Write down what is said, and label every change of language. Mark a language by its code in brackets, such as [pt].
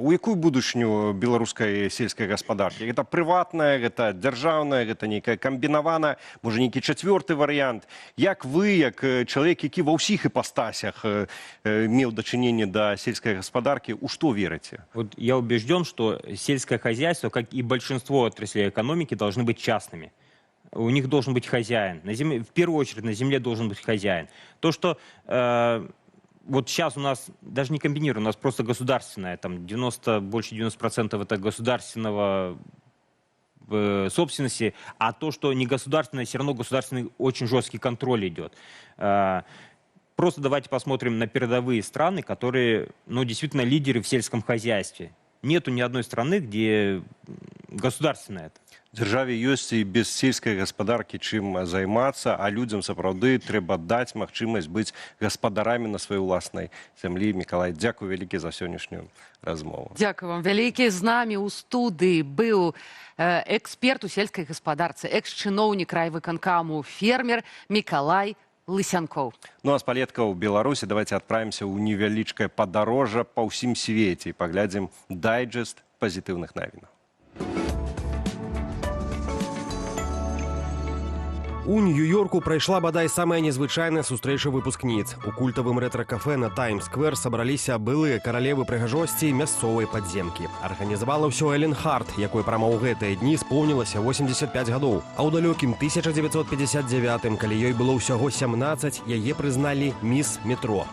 [be] У якую будучыню беларускай сельскай гаспадаркі? Гэта прыватная, гэта дзяржаўная, гэта нейкая камбінавана, можа нейкі чацвёрты варыянт. Як вы, як чалавек, які ва ўсіх іпастасях меў дачыненне да сельскай гаспадаркі, у што верыце? [ru] Вот я убежден, что сельское хозяйство, как и большинство отраслей экономики, должны быть частными. У них должен быть хозяин. На земле, в первую очередь на земле должен быть хозяин. То, что вот сейчас у нас даже не комбинированно, у нас просто государственное, там больше 90% это государственного собственности, а то, что не государственное, все равно государственный очень жесткий контроль идет. Просто давайте посмотрим на передовые страны, которые, ну, действительно лидеры в сельском хозяйстве. Нету ни одной страны, где государственное это. [be] Дзяржаве ёсць і без сельскай гаспадаркі чым займацца, а людзям сапраўды трэба даць магчымасць быць гаспадарамі на сваёй уласнай зямлі. Мікалай, дзякуй вялікі за сённяшнюю размову. Дзякуй вам вялікі. З намі ў студыі быў эксперт у сельскай гаспадарцы, экс-чыноўнік райвыканкаму, фермер Мікалай Лысянкоў. Ну а з палеткаў у Беларусі давайте адправімся ў невялічкае падарожжа па ўсім свеце і паглядзім дайджэст пазітыўных навінаў. У Нью-Йорку прайшла бадай самая незвычайная сустрэча выпускніц. У культавым рэтра-кафе на Таймс-сквер сабраліся былыя каралевы прыгажосці мясцовай падземкі. Арганізавала ўсё Элен Харт, якой прама ў гэтыя дні споўнілася 85 гадоў. А ў далёкім 1959-м, калі ёй было ўсяго 17, яе прызналі міс метро.